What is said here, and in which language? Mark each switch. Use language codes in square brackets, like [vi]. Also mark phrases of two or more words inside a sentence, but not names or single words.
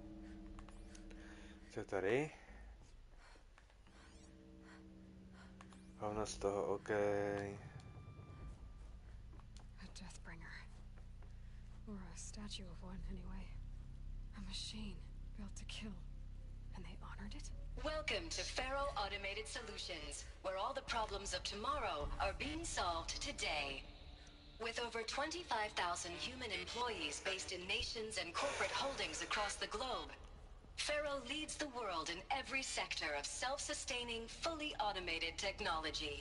[cs] Co je tady? Fauna z toho, OK. [en] A Deathbringer. Or a statue of one, anyway. A machine built to kill. And they honored it? Welcome to Faro Automated Solutions, where all the problems of tomorrow are being solved today. With over 25,000 human employees based in nations and corporate holdings across the globe, Faro leads the world in every sector of self-sustaining, fully automated technology.